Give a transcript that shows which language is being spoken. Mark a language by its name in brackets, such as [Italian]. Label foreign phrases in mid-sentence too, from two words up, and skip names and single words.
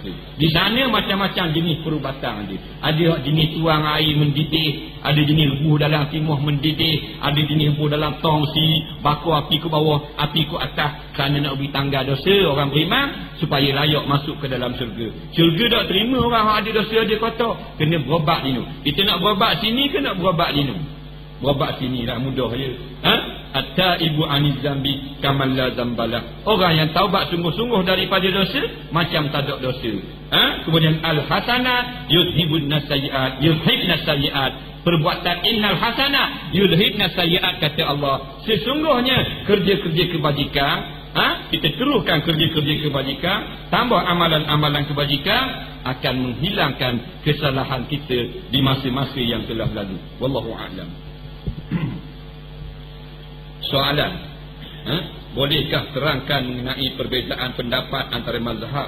[Malay] Di sana macam-macam jenis perubatan dia. Ada jenis tuang air mendidih, ada jenis rebuh dalam timuh mendidih, ada jenis rebuh dalam tongsi, bakar api ke bawah, api ke atas, kerana nak beri tangga dosa orang beriman supaya layak masuk ke dalam syurga. Syurga tak terima orang yang ada dosa dia kotor, kena berobat dinu. Kita nak berobat sini ke nak berobat dinu? Berobat sini lah, mudah je. [Arabic] التائب من الذنب كمن لا ذنب له. [Malay] Orang yang taubat sungguh-sungguh daripada dosa macam tak ada dosa. [Arabic] Kemudian الحسنات يذهبن السيئات، يذهبن السيئات. Perbuatan إن الحسنات يذهبن السيئات, [Malay] kata Allah. Sesungguhnya kerja-kerja kebajikan, kita teruskan kerja-kerja kebajikan, tambah amalan-amalan kebajikan, akan menghilangkan kesalahan kita di masa-masa yang telah lalu. [Arabic] والله أعلم. [Malay] Soalan, bolehkah terangkan mengenai perbezaan pendapat antara mazhab?